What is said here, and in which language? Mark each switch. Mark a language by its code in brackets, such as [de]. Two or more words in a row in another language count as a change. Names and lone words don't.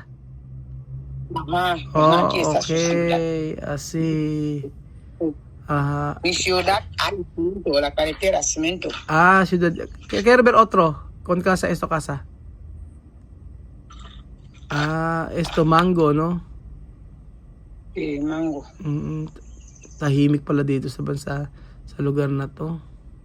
[es] Aquí está su ciudad. Así. Ah, Mi ciudad hay cemento, la carretera cemento. ciudad. Quiero ver otro. Con casa, esto casa. Esto mango, no? Mango. [tl] Tahimik pala dito sa bansa, sa lugar na to.